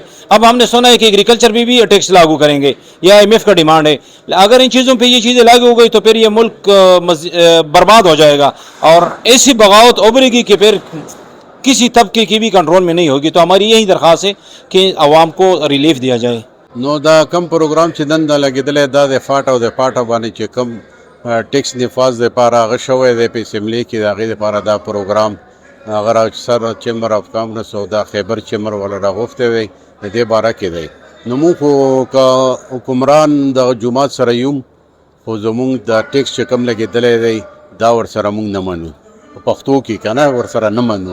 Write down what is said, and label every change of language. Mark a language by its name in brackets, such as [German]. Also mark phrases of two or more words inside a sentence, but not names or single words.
[Urdu] اب ہم نے سنا ہے کہ ایگریکلچر میں بھی ٹیکس لاگو کریں گے، یہ IMF کا ڈیمانڈ ہے. اگر ان چیزوں پہ یہ چیزیں لاگو ہو گئی تو پھر یہ ملک برباد ہو جائے گا اور ایسی بغاوت ابھرے گی کہ پھر کسی طبقے کی بھی کنٹرول میں نہیں ہوگی. تو ہماری یہی درخواست ہے کہ عوام کو ریلیف دیا جائے. [Pashto] نو دا کم پروګرام چې دنده لګېدلی دا د فاټ او د پاټه باندې چې کم ټیکس نفاذ دپاره هغه شوی دی په اسمبلی کې، د هغې دپاره دا پروګرام هغه راجستر [English] chamber of commerce [Pashto] او دا خیبر چیمبر والا راغوښتی دی، د دې باره کې دی. نو موږ خو که حکمران د جومات سره یو، خو زمونږ د ټیکس چې کم لګېدلی دی دا ورسره مونږ نه منو، په پښتو کې که نه ورسره نه منو.